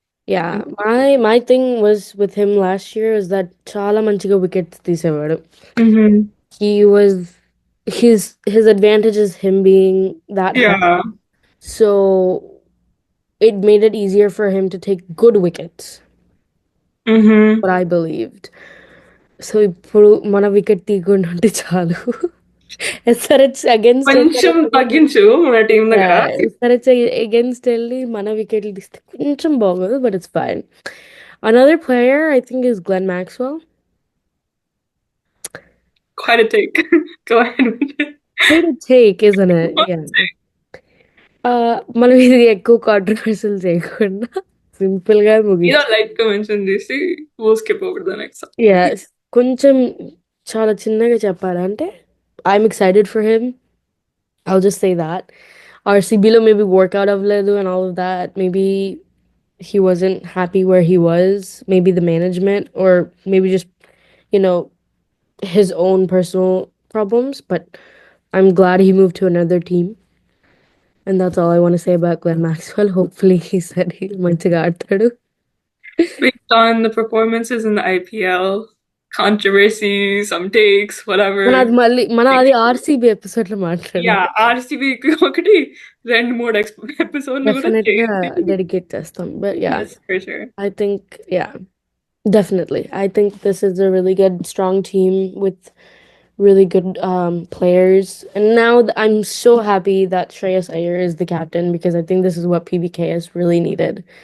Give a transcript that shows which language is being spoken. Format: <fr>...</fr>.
<en>Yeah, my thing was with him last year is that</en> <te>చాలా మంచిగా wickets తీసేవాడు.</te> <en>Mm-hmm. He was his advantage is him being that high. Yeah. So it made it easier for him to take good wickets, Mm-hmm. what I believed.</en> <te>So ఇప్పుడు మన wicket తీయకుండా ఉంటే చాలు.</te> <en>SRH against</en> <te>కొంచెం తగ్గించు మన team దగ్గర. SRH against వెళ్ళి మన వికెట్లు తీస్తే కొంచెం బాగోదు,</te> <en>but it's fine. Another player I think is Glenn Maxwell. Quite a take. Go ahead with it. Quite a take, isn't it? Yeah.</en> <te>మనం ఇది ఎక్కువ కాంట్రవర్షియల్ చేయకుండా సింపుల్ గా</te> <en>Either</en> <te>ముగించు.</te> <en>like గా mention చేసి we'll skip over the next one. Yes.</en> <te>కొంచెం చాలా చిన్నగా చెప్పాలంటే</te> <en>I'm excited for him. I'll just say that. RCBలో maybe workout</en> <te>అవ్వలేదు</te> <en>and all of that. Maybe he wasn't happy where he was. Maybe the management or maybe just, you know, his own personal problems. But I'm glad he moved to another team. And that's all I want to say about Glenn Maxwell. Hopefully he said he</en> <te>మంచిగా ఆడతాడు.</te> <en>Based on the performances in the IPL, controversy, some takes, whatever.</en> <te>మన అది RCB episode లో మాట్లాడాలి. Yeah, RCB ఒకటి రెండు మూడు ఎపిసోడ్లు కూడా డెఫినెట్ గా చేయండి. డెడికేట్ చేస్తాం.</te> <en>But yeah, Yes, for sure. I think yeah, definitely. I think this is a really good, strong team with really good players. And now I'm so happy that Shreyas Iyer is the captain because I think this is what PBKS really needed.</en>